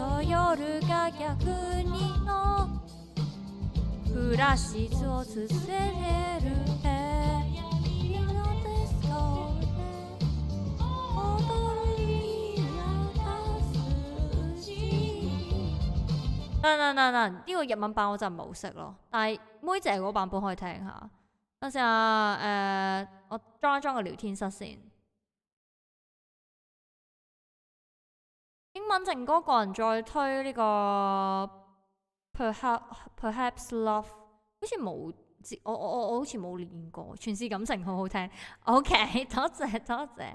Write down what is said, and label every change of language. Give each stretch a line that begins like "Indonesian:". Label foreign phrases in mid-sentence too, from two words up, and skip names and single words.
Japanese: と夜が逆にの暮らしを続けてる君のディスコで踊り明かすし
Cantonese: 呢個日文版我真係冇識咯，但係妹姐嗰版本可以聽下。等陣啊，我裝一裝個聊天室先。英文正歌個人再推呢個 Perhaps Love，好似冇，我好似冇練過，全是感情好好聽。OK， 多謝多謝。